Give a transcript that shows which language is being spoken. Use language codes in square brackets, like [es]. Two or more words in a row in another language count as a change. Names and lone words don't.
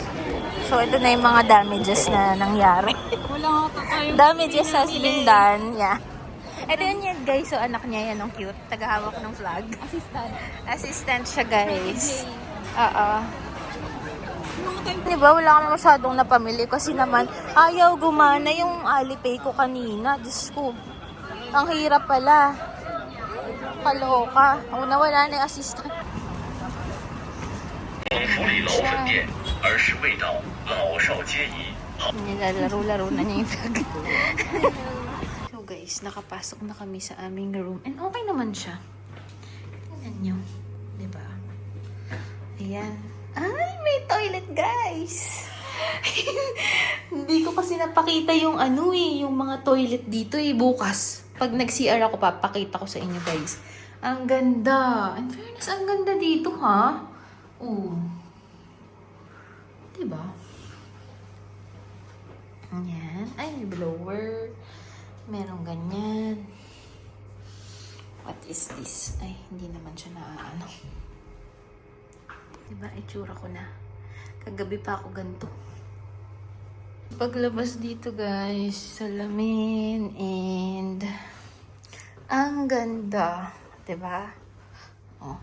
[tl] So, ito na yung mga damages na nangyari. Wala nga tayo. [en] Damages has been done. Yeah. [tl] Ito yun yan, guys. So, anak niya yan. Ang cute. Tagahawak ng flag. Assistant. Assistant siya, guys. Oo. Diba, wala kami masyadong napamili kasi naman ayaw gumana yung Alipay ko kanina. Diyos ko. Ang hirap pala. Kaloka. Una, wala na yung assistant. [zh] 福利老粉店，儿时味道，老少皆宜。 [tl] Nilalaro-laro na niya yung flag. [en] So guys, [tl] nakapasok na kami sa aming room. [en] And okay [tl] naman siya. Tingnan nyo. Diba? Ayan. Ay, may toilet, guys! Hindi ko kasi napakita yung yung mga toilet dito bukas. Pag nag-CR ako, papakita ko sa inyo, guys. Ang ganda. [en] In fairness, [tl] ang ganda dito, ha? Oh. Diba? Ayan. Ay, may blower. Merong ganyan. [en] What is this? [tl] Ay, hindi naman siya naaano. Diba, itsura ko na. Kagabi pa ako ganito. Paglabas dito, guys, salamin and ang ganda. Diba? Oh.